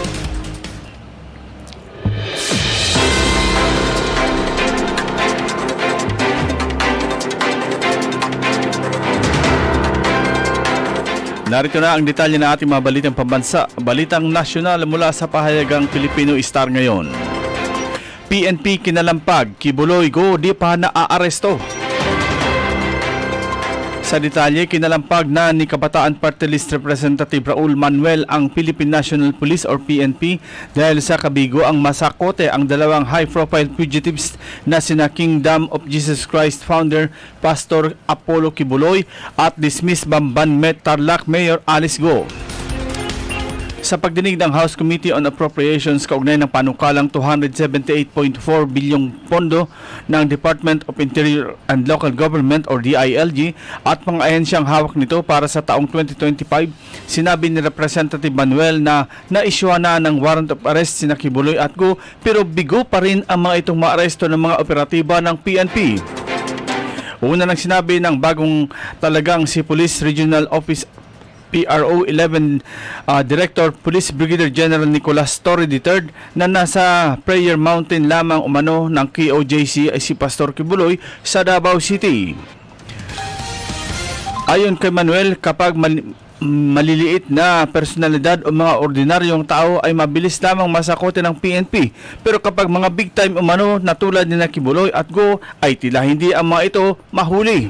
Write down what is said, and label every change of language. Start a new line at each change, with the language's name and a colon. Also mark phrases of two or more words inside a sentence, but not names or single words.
Filipino: Narito na ang detalye ng ating mga balitang pambansa, balitang nasyonal mula sa pahayagang Pilipino Star ngayon. PNP kinalampag, Kibuloy go, di pa naaaresto. Sa detalye, kinalampag na ni Kabataan Party List Representative Raul Manuel ang Philippine National Police or PNP dahil sa kabigo ang masakote ang dalawang
English: high-profile fugitives
Filipino: na sina Kingdom of Jesus Christ founder Pastor Apollo Kibuloy at dismissed Bambanmet Tarlac Mayor Alice Go. Sa pagdinig ng House Committee on Appropriations kaugnay ng panukalang 278.4 bilyong pondo ng Department of Interior and Local Government or DILG at mga ahensyang hawak nito para sa taong 2025, sinabi ni Representative Manuel na naisyuhan na ng
English: warrant of arrest
Filipino: sina Kibuloy at Go pero bigo pa rin ang mga itong maaresto ng mga operatiba ng PNP. Una nang sinabi ng bagong talagang si Police Regional Office PRO 11 Director Police Brigadier General Nicolas Torre III na nasa Prayer Mountain lamang umano ng KOJC ay si Pastor Kibuloy sa Davao City. Ayon kay Manuel, kapag maliliit na personalidad o mga ordinaryong tao ay mabilis lamang masakote ng PNP. Pero kapag mga
English: big time
Filipino: umano na tulad ni Kibuloy at Go ay tila hindi ang mga ito mahuli.